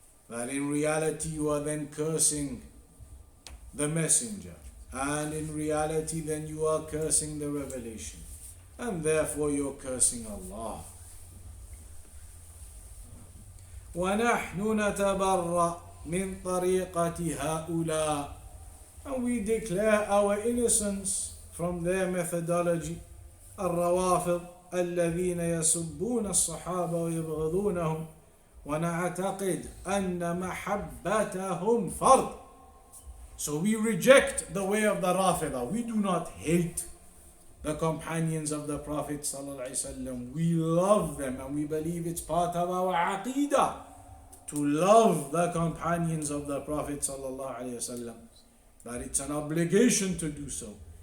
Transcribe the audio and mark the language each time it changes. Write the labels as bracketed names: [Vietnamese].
[English] That in reality you are then cursing the messenger, and in reality then you are cursing the revelation, and therefore you're cursing Allah. [Arabic] وَنَحْنُ نَتَبَرَّأْ مِنْ طَرِيقَةِ هَؤُلَاءِ. [English] And we declare our innocence from their methodology. [Arabic] الروافض الذين يسبون الصحابة ويبغضونهم ونعتقد أن محبتهم فرض. [English] So we reject the way of the Rāfidah. We do not hate the companions of the Prophet ﷺ. We love them and we believe it's part of our Aqidah to love the companions of the Prophet ﷺ. That it's an obligation to do so.